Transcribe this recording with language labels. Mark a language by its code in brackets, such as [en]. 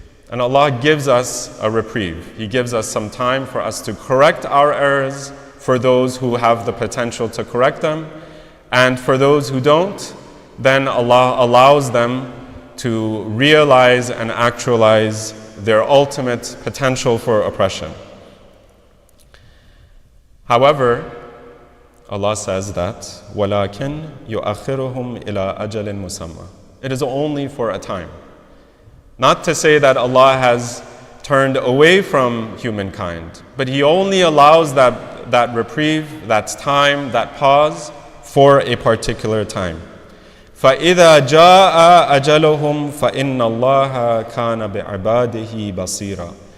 [en] And Allah gives us a reprieve. He gives us some time for us to correct our errors, for those who have the potential to correct them, and for those who don't, then Allah allows them to realize and actualize their ultimate potential for oppression. However, Allah says that [ar] وَلَكِنْ يُؤَخِّرُهُمْ إِلَىٰ أَجَلٍ مُسَمًّى. [en] It is only for a time. Not to say that Allah has turned away from humankind, but He only allows that reprieve, that time, that pause for a particular time. [ar] فَإِذَا جَاءَ أَجَلُهُمْ فَإِنَّ اللَّهَ كَانَ بِعِبَادِهِ بَصِيرًا.